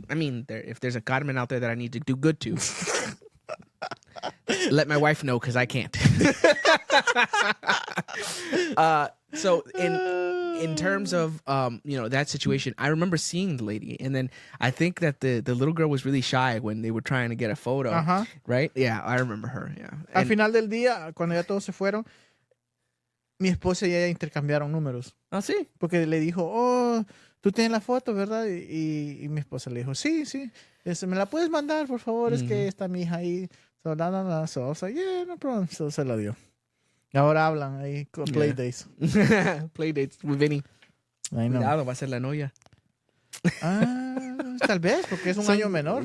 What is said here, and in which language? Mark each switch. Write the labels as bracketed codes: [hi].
[en] I mean, if there's a Carmen out there that I need to do good to, let my wife know because I can't. So in terms of that situation, I remember seeing the lady, and then I think that the little girl was really shy when they were trying to get a photo. Right? Yeah, I remember her. Yeah. [es] Al final del día, cuando ya todos se fueron, mi esposa y ella intercambiaron números. Ah, sí. Porque le dijo, oh, tú tienes la foto, ¿verdad? Y mi esposa le dijo, sí. ¿Me la puedes mandar, por favor? Es que está mi hija ahí. [en] So, So I was like, yeah, no problem. [es] So se la dio. Ahora hablan ahí con Playdates. [en] Playdates with Vinny. I know. [es] Cuidado, va a ser la novia. Tal vez, porque es un año menor.